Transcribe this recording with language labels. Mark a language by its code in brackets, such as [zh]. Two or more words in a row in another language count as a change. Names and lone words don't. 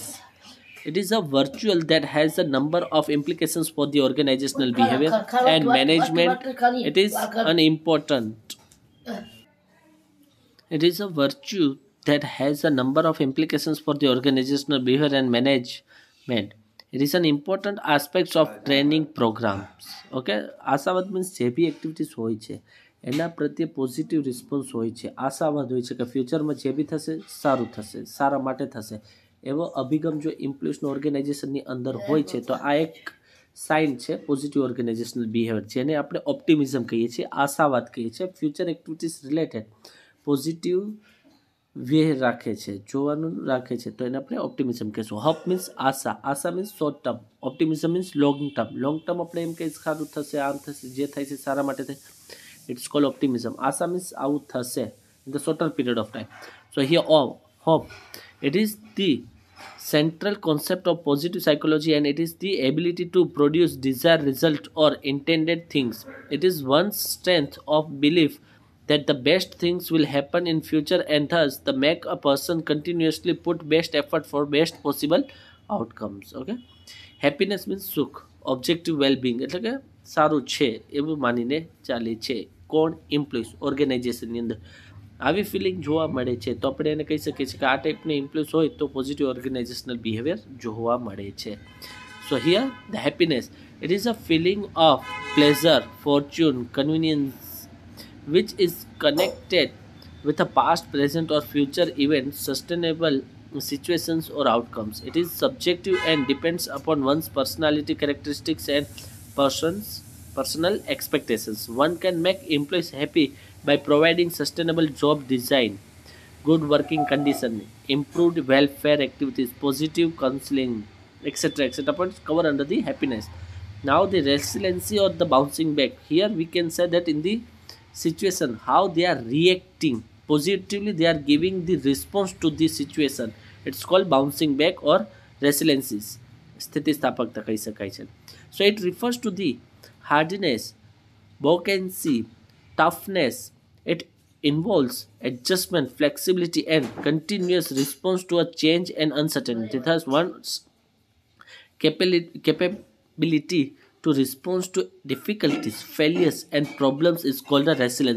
[en] It is a virtue that has a number of implications for the organizational behavior and management. It is an important. It is a virtue that has a number of implications for the organizational behavior and management. It is an important aspect of training programs. [gu] Okay, આશાવાદ means જે બી એક્ટિવિટીઝ હોય છે એના પ્રત્યે [en] positive response [gu] હોય છે, આશાવાદ હોય છે કે ફ્યુચરમાં જે બી થશે સારું થશે, સારા માટે થશે, એવો અભિગમ જો એમ્પ્લોઈઝનો ઓર્ગેનાઇઝેશનની અંદર હોય છે તો આ એક સાઇન છે [en] positive organizational behavior, [gu] જેને આપણે ઓપ્ટિમિઝમ કહીએ છીએ, આશાવાદ કહીએ છીએ. [en] future activities related positive way [gu] રાખે છે, જોવાનું રાખે છે, તો એને આપણે ઓપ્ટિમિઝમ કહીશું. [en] hope means આશા, આશા means short term, optimism means long term. long term [gu] આપણે એમ કહીએ સારું થશે, આમ થશે, જે થાય છે સારા માટે થાય, [en] it's called optimism. આશા મીન્સ [gu] આવું થશે [en] in the shorter period of time. So here hope, it is the central concept of positive psychology and it is the ability to produce desired result or intended things. It is one's strength of belief that the best things will happen in future and thus the make a person continuously put best effort for best possible outcomes. Okay, happiness means sukh, objective well-being, [gu] એટલે કે સારું છે એવું માનીને ચાલે છે. કોણ? એમ્પ્લોઈઝ ઓર્ગેનાઇઝેશનની અંદર આવી ફિલિંગ જોવા મળે છે તો આપણે એને કહી શકીએ છીએ કે આ ટાઈપની એમ્પ્લોઈઝ હોય તો [en] positive organizational behavior [gu] જોવા મળે છે. [en] so here the happiness, it is a feeling of pleasure, fortune, convenience which is connected with a past, present or future events, sustainable situations or outcomes. It is subjective and depends upon one's personality characteristics and personal expectations. One can make employees happy by providing sustainable job design, good working condition, improved welfare activities, positive counseling, etc. etc. points cover under the happiness. Now the resiliency or the bouncing back. Here we can say that in the situation, how they are reacting positively, they are giving the response to the situation. It's called bouncing back or resiliency. [gu] સ્થિતિસ્થાપકતા કહી શકાય છે. [en] So it refers to the hardness, buoyancy, toughness. It involves adjustment, flexibility, and continuous response to a change and uncertainty. Thus, one's capability to respond to difficulties, failures, and problems is called a resilience.